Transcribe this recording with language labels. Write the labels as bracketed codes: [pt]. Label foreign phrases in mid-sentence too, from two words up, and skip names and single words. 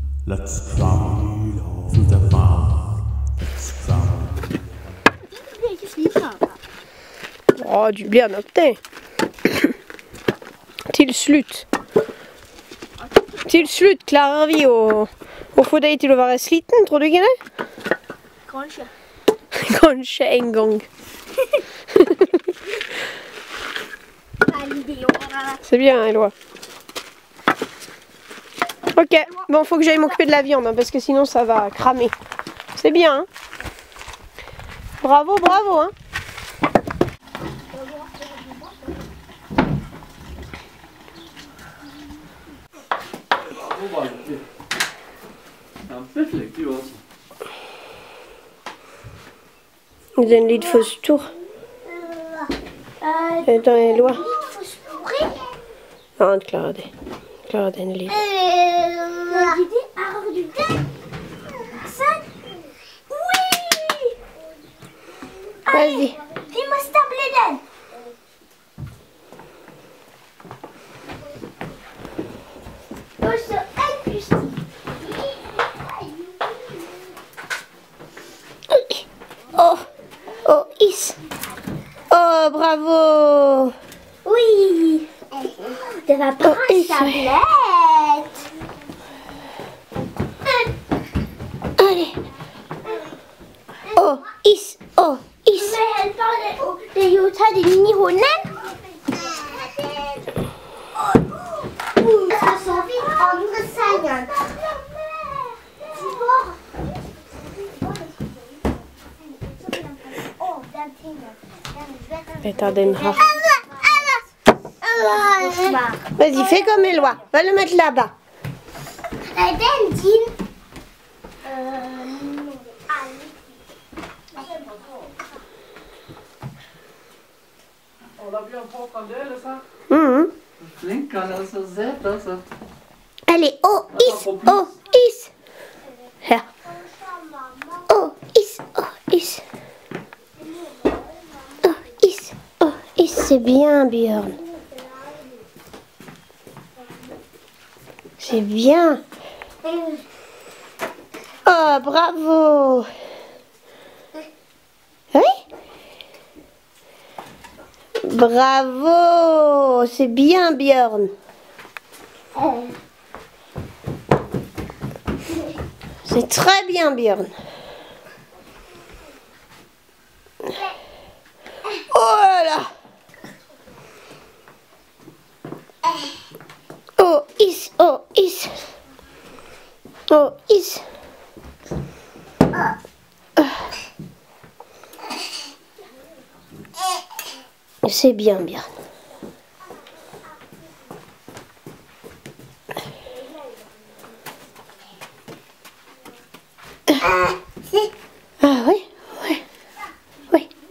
[en] Let's travel to the farm. Let's travel. [no] Oh, du blir nok det. Til slutt. Til slutt klarer vi å få deg til å være sliten, tror du ikke det? Kanskje. Kanskje en gang. [fr] C'est bien, Eloi. Ok, bon, faut que j'aille m'occuper de la viande, hein, parce que sinon ça va cramer. C'est bien, hein? Bravo, bravo, hein? [no] Den litt for stor. Attends, Eloi. Ja, han klarer det. Klarer den litt. [fr] Vas-y. [no] Vi må stable den. Og så en pust. Oh, oh, is. [fr] Oh, bravo. Oui. [no] Det var bra stablet. [fr] Allez. Oh, is. Oh, is. [no] Det er jo tatt inn i hånden. Så har vi andre sengen. [fr] Et t'as [no] den her. [fr] Vas-y, fais comme Eloi. Va le mettre là-bas. [no] Den din. Holder vi på fremdeles her? Mhm. Flink, han er så søt, altså. [fr] Allez, oh, is. Oh, is. Her. Oh, is. Oh, is. Oh, is. Oh, is. C'est bien, Bjørn. C'est bien. Oh, bravo. Oui? Bravo. C'est bien, Bjørn. C'est très bien, Bjørn. Oh là là. Oh, is. Oh, is. Oh, is. C'est bien, Bjørn. Ah oui, oui, oui.